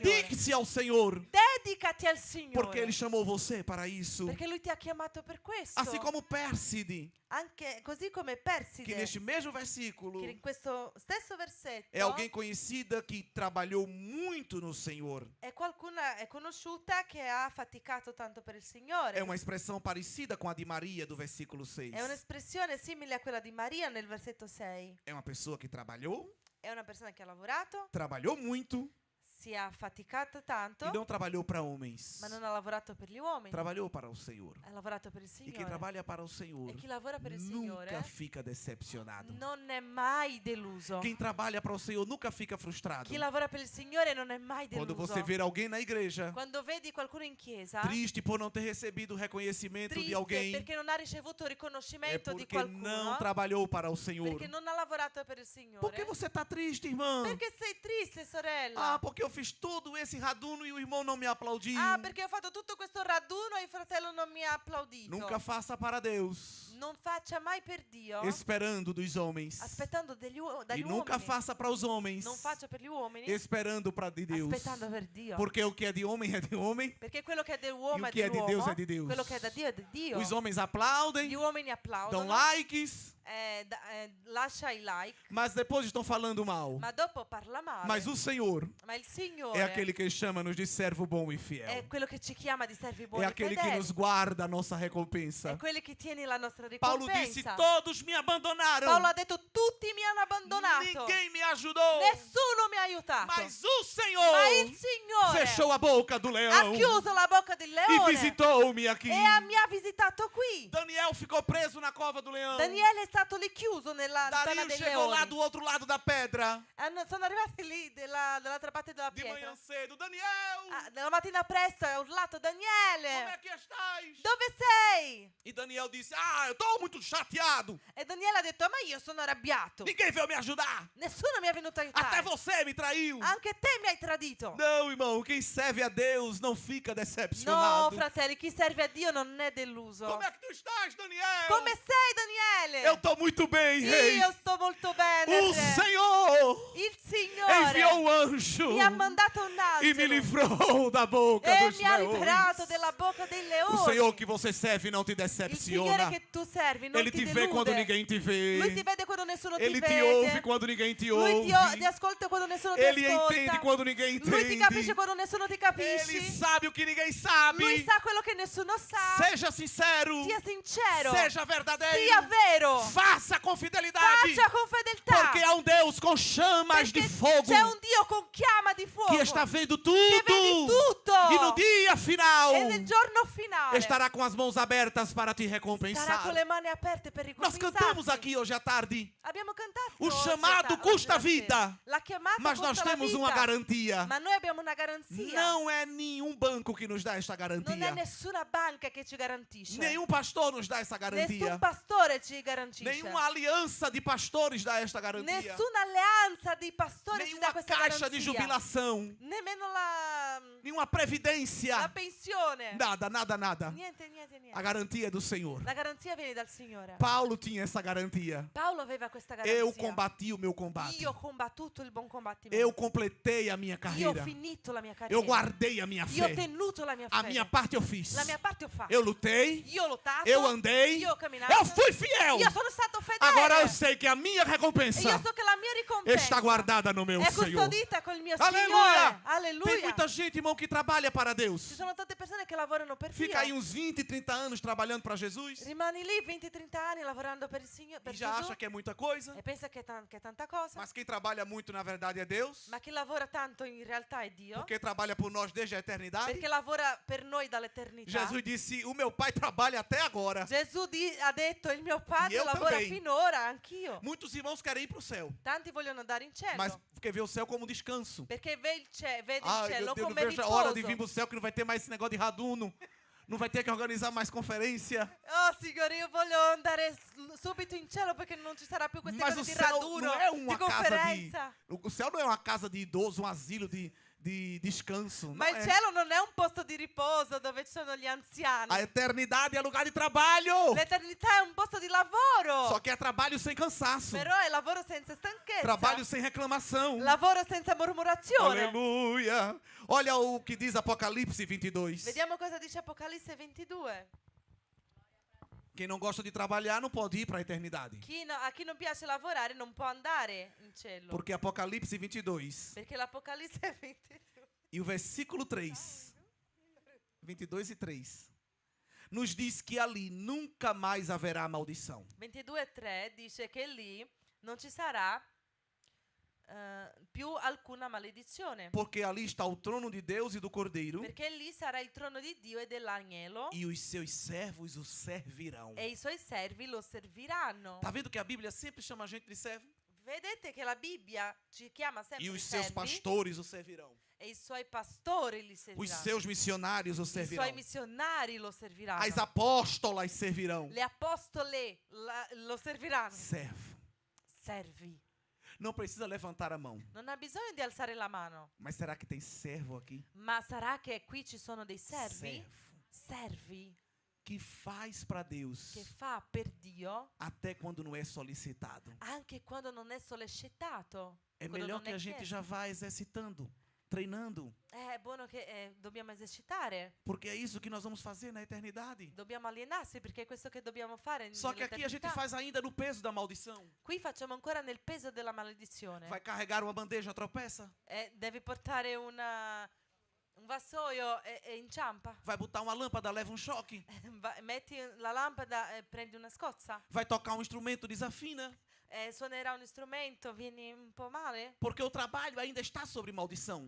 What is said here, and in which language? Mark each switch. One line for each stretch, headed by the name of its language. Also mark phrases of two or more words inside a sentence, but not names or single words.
Portuguese: Dedique-se ao Senhor.
Italian: Dedicati al Signore.
Portuguese: Porque Ele chamou você para isso.
Italian: Perché Lui ti ha chiamato per questo.
Portuguese: Assim como Pérside, Anche così come que Perside, neste mesmo versículo
Italian: che in questo stesso versetto
Portuguese: é alguém conhecida que trabalhou muito no Senhor.
Italian: è qualcuna è conosciuta che ha faticato tanto per il Signore.
Portuguese: É uma expressão parecida com a de Maria do versículo 6.
Italian: È un'espressione simile a quella di Maria nel versetto 6.
Portuguese: É uma pessoa que trabalhou
Italian: Che ha lavorato,
Portuguese: muito
Italian: si è affaticata tanto,
Portuguese: e não trabalhou para homens.
Italian: ma non ha lavorato per gli uomini.
Portuguese: Trabalhou para o Senhor.
Italian: Ha lavorato per il
Portuguese: E quem
Italian: Signore.
Portuguese: trabalha para o Senhor
Italian: E chi lavora per il
Portuguese: nunca
Italian: Signore
Portuguese: fica decepcionado.
Italian: non è mai deluso.
Portuguese: Quem trabalha para o Senhor nunca fica frustrado.
Italian: Chi lavora per il Signore non è mai
Portuguese: Quando
Italian: deluso.
Portuguese: você ver alguém na igreja
Italian: Quando vedi qualcuno in chiesa
Portuguese: triste por não ter recebido o reconhecimento de
Italian: triste
Portuguese: alguém,
Italian: perché non ha ricevuto
Portuguese: é
Italian: riconoscimento di
Portuguese: porque não
Italian: qualcuno,
Portuguese: trabalhou para o Senhor.
Italian: perché non ha lavorato per il Signore.
Portuguese: Por que você está triste, irmã?
Italian: Perché sei triste, sorella?
Portuguese: Ah, porque eu fiz todo esse raduno e o irmão não me aplaudiu.
Italian: Ah, perché ho fatto tutto questo raduno e il fratello non mi ha applaudito.
Portuguese: Nunca faça para Deus,
Italian: Non faccia mai per Dio,
Portuguese: esperando dos homens.
Italian: aspettando dagli
Portuguese: E nunca
Italian: uomini.
Portuguese: faça para os homens,
Italian: Non faccia per gli uomini,
Portuguese: esperando para de Deus.
Italian: aspettando per Dio.
Portuguese: Porque o que é de homem é de homem.
Italian: Perché quello che è dell'uomo
Portuguese: E
Italian: è o che è di dell'uomo,
Portuguese: Deus è di Deus.
Italian: quello che è da Dio è di Dio.
Portuguese: Os homens aplaudem,
Italian: Gli uomini
Portuguese: dão
Italian: applaudono,
Portuguese: likes,
Italian: lascia i like,
Portuguese: mas depois estão falando mal.
Italian: ma dopo parla male.
Portuguese: Mas o Senhor
Italian: Ma il Signore
Portuguese: é aquele que chama-nos de servo bom e
Italian: è
Portuguese: fiel.
Italian: quello che ci chiama di servi buoni
Portuguese: É
Italian: e
Portuguese: aquele que
Italian: fedeli.
Portuguese: nos guarda a nossa recompensa.
Italian: È quello che tiene la nostra
Portuguese: Paulo disse:
Italian: ricompensa.
Portuguese: todos me abandonaram.
Italian: Paolo ha detto tutti mi hanno abbandonato.
Portuguese: Ninguém me ajudou.
Italian: Nessuno mi ha aiutato.
Portuguese: Mas o
Italian: Ma
Portuguese: Senhor
Italian: il Signore
Portuguese: fechou a boca do
Italian: ha
Portuguese: leão
Italian: chiuso la bocca del
Portuguese: e
Italian: leone
Portuguese: visitou-me aqui.
Italian: mi ha visitato qui.
Portuguese: Daniel ficou preso na cova do leão.
Italian: Daniele è stato lì chiuso nella tana Dario dei
Portuguese: chegou lá
Italian: leoni.
Portuguese: do outro lado da pedra.
Italian: Sono arrivati lì dall'altra parte della
Portuguese: De manhã
Italian: pietra.
Portuguese: cedo. Daniel,
Italian: Nella mattina presto ha urlato:
Portuguese: como é
Italian: Daniele,
Portuguese: que estás?
Italian: dove sei?
Portuguese: E Daniel disse: eu estou muito chateado.
Italian: E Daniele ha detto: ma io sono arrabbiato.
Portuguese: Ninguém veio me ajudar.
Italian: Nessuno mi è venuto a
Portuguese: Até
Italian: aiutare.
Portuguese: você me traiu.
Italian: Anche te mi hai tradito.
Portuguese: Não, irmão, quem serve a Deus não fica
Italian: No,
Portuguese: decepcionado.
Italian: fratelli, chi serve a Dio non è deluso.
Portuguese: Como é que tu estás, Daniel?
Italian: Come sei, Daniele?
Portuguese: Eu estou muito bem, rei.
Italian: Io sto molto bene.
Portuguese: O
Italian: re.
Portuguese: Senhor
Italian: Il Signore
Portuguese: enviou um anjo
Italian: mi ha mandato un
Portuguese: e me
Italian: angelo
Portuguese: livrou da boca
Italian: e
Portuguese: dos
Italian: mi ha
Portuguese: leões.
Italian: liberato della bocca dei leoni.
Portuguese: O Senhor que você serve não te
Italian: Il Signore
Portuguese: decepciona.
Italian: che tu servi non
Portuguese: Ele
Italian: ti
Portuguese: te vê quando
Italian: delude.
Portuguese: ninguém te
Italian: Lui ti
Portuguese: vê.
Italian: vede quando nessuno ti
Portuguese: Ele te
Italian: vede.
Portuguese: ouve quando ninguém te
Italian: Lui ti
Portuguese: ouve.
Italian: ascolta quando nessuno ti
Portuguese: Ele
Italian: ascolta.
Portuguese: entende quando ninguém
Italian: Lui ti capisce
Portuguese: entende.
Italian: quando nessuno ti
Portuguese: Ele
Italian: capisce.
Portuguese: sabe o que ninguém sabe.
Italian: Lui sa quello che nessuno sa.
Portuguese: Seja sincero.
Italian: Sia sincero.
Portuguese: Seja verdadeiro.
Italian: Sia vero.
Portuguese: Faça com fidelidade.
Italian: Faccia con fedeltà.
Portuguese: Porque há um Deus com chamas de
Italian: Perché
Portuguese: fogo.
Italian: c'è un Dio Dio con chiama di fuoco.
Portuguese: que está vendo
Italian: Che vedi
Portuguese: tudo.
Italian: tutto.
Portuguese: E no dia final
Italian: E nel giorno finale
Portuguese: estará com as mãos abertas para te
Italian: sarà
Portuguese: recompensar.
Italian: con le mani aperte per
Portuguese: Nós
Italian: ricompensarti.
Portuguese: cantamos aqui hoje à tarde,
Italian: Abbiamo cantato
Portuguese: o
Italian: oggi
Portuguese: chamado
Italian: oggi
Portuguese: custa
Italian: alla sera.
Portuguese: vida,
Italian: La chiamata
Portuguese: mas nós
Italian: costa la
Portuguese: temos
Italian: vita.
Portuguese: uma garantia.
Italian: Ma noi abbiamo una garanzia.
Portuguese: Não é nenhum banco que nos dá esta
Italian: Non è
Portuguese: garantia.
Italian: nessuna banca che ci garantisce.
Portuguese: Nenhum pastor nos dá essa garantia.
Italian: Nessun pastore ci garantisce.
Portuguese: Nenhuma aliança de pastores dá esta garantia.
Italian: Nessuna alleanza di pastori ci dà
Portuguese: Nenhuma
Italian: questa
Portuguese: caixa de
Italian: garanzia.
Portuguese: jubilação.
Italian: Nemmeno la
Portuguese: Nenhuma previdência.
Italian: pensione.
Portuguese: Nada, nada, nada.
Italian: Niente.
Portuguese: A garantia é do Senhor.
Italian: La garanzia viene dal Signore.
Portuguese: Paulo tinha essa garantia.
Italian: Paolo aveva questa garanzia.
Portuguese: Eu combati o meu combate.
Italian: Io ho combattuto il buon combattimento.
Portuguese: Eu completei a minha
Italian: Io ho
Portuguese: carreira.
Italian: finito la mia carriera.
Portuguese: Eu guardei a minha
Italian: Io ho
Portuguese: fé.
Italian: tenuto la mia
Portuguese: A
Italian: fede.
Portuguese: minha parte eu fiz.
Italian: La mia parte ho fatto.
Portuguese: Eu lutei.
Italian: Io ho lottato.
Portuguese: Eu andei.
Italian: Io ho camminato.
Portuguese: Eu fui fiel.
Italian: Io sono stato fedele.
Portuguese: Agora eu sei que a minha
Italian: E io
Portuguese: recompensa
Italian: so che la mia ricompensa
Portuguese: está guardada no meu
Italian: è
Portuguese: Senhor.
Italian: custodita col mio
Portuguese: Aleluia!
Italian: Signore.
Portuguese: Tem
Italian: Alleluia.
Portuguese: muita gente, irmão, que trabalha para
Italian: Ci
Portuguese: Deus.
Italian: sono tante persone che lavorano per
Portuguese: Fica aí
Italian: Dio.
Portuguese: uns 20, 30 anos trabalhando para Jesus
Italian: Rimani lì 20-30 anni lavorando per il Signore, per
Portuguese: e já
Italian: Gesù,
Portuguese: acha que é muita coisa.
Italian: e pensa che è tanta cosa.
Portuguese: Mas quem trabalha muito, na verdade, é Deus.
Italian: Ma chi lavora tanto in realtà è Dio,
Portuguese: Porque trabalha por nós desde a eternidade.
Italian: perché lavora per noi dall'eternità.
Portuguese: Jesus disse: O meu Pai trabalha até agora.
Italian: Gesù ha detto il mio padre Io lavora
Portuguese: também.
Italian: finora, anch'io.
Portuguese: Muitos irmãos querem ir para o céu,
Italian: Tanti vogliono andare in cielo,
Portuguese: mas porque vê o céu como descanso.
Italian: perché vede il
Portuguese: Ai,
Italian: cielo
Portuguese: meu Deus, não
Italian: come
Portuguese: vejo a hora de
Italian: riposo.
Portuguese: vir para o céu, que não vai ter mais esse negócio de raduno. Não vai ter que organizar mais conferência.
Italian: Oh Signore, io voglio andare subito in cielo perché non ci sarà più queste
Portuguese: Mas
Italian: cose
Portuguese: o
Italian: di
Portuguese: céu
Italian: raduno,
Portuguese: não é
Italian: di
Portuguese: uma casa de.
Italian: conferenza.
Portuguese: O céu não é uma casa de idoso, um asilo de descanso.
Italian: Ma
Portuguese: Não
Italian: il
Portuguese: é.
Italian: cielo non è un posto di riposo dove ci sono gli anziani.
Portuguese: A eternidade é lugar de trabalho.
Italian: L'eternità è un posto di lavoro.
Portuguese: Só que é trabalho sem cansaço.
Italian: Però è lavoro senza stanchezza.
Portuguese: Trabalho sem reclamação.
Italian: Lavoro senza murmurazione.
Portuguese: Aleluia. Olha o que diz Apocalipse 22.
Italian: Vediamo cosa dice Apocalisse 22.
Portuguese: Quem não gosta de trabalhar não pode ir para a eternidade.
Italian: A chi non piace lavorare non può andare in cielo.
Portuguese: Porque Apocalipse 22
Italian: Perché l'Apocalisse è 22.
Portuguese: e o versículo 3, 22 e 3, nos diz que ali nunca mais haverá maldição.
Italian: 22:3 dice che lì non ci sarà più alcuna maledizione.
Portuguese: Porque ali está o trono de Deus e do Cordeiro,
Italian: Perché lì sarà il trono di Dio e dell'agnello
Portuguese: e os seus servos o servirão.
Italian: e i suoi servi lo serviranno.
Portuguese: Tá vendo que a Bíblia sempre chama a gente de servo?
Italian: Vedete che la Bibbia ci chiama sempre
Portuguese: E os
Italian: i
Portuguese: seus
Italian: servi
Portuguese: pastores o servirão.
Italian: e i suoi pastori li
Portuguese: Os
Italian: serviranno.
Portuguese: seus missionários o
Italian: I suoi
Portuguese: servirão.
Italian: missionari lo serviranno.
Portuguese: As apóstolas servirão.
Italian: Le apostole lo serviranno.
Portuguese: Servo.
Italian: Servi.
Portuguese: Não precisa levantar a mão.
Italian: Non ha bisogno di alzare la mano.
Portuguese: Mas será que tem servo aqui?
Italian: Ma sarà che qui ci sono dei servi?
Portuguese: Servo.
Italian: Servi
Portuguese: Que faz para Deus
Italian: che fa per Dio
Portuguese: até quando não é solicitado.
Italian: anche quando non è sollecitato.
Portuguese: É
Italian: quando
Portuguese: melhor
Italian: non
Portuguese: que
Italian: è
Portuguese: a gente
Italian: chiesto.
Portuguese: já vá exercitando, treinando.
Italian: È buono che dobbiamo esercitare.
Portuguese: Porque é isso que nós vamos fazer na eternidade.
Italian: Dobbiamo allenarsi perché è questo che dobbiamo fare
Portuguese: Só que aqui a gente
Italian: nell'eternità.
Portuguese: faz ainda no peso da maldição.
Italian: Qui facciamo ancora nel peso della maledizione.
Portuguese: Vai carregar uma bandeja, tropeça.
Italian: Devi portare un vassoio e inciampa.
Portuguese: Vai botar uma lâmpada, leva um choque.
Italian: Metti la lampada e prendi una scozza.
Portuguese: Vai tocar um instrumento, desafina.
Italian: Suonerà un strumento, vieni un po' male.
Portuguese: Porque o trabalho ainda está sobre maldição.